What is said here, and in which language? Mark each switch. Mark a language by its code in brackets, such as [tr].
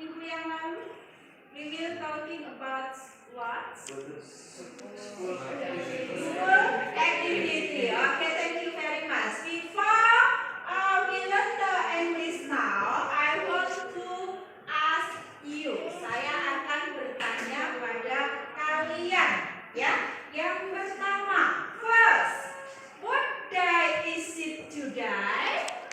[id] yang lalu? [en] We will talking about what? School activity. Okay, thank you very much. Before we learn the English now, I want to ask you. [id] Saya akan bertanya pada kalian, ya. Yang pertama, [en] first, what day is it today?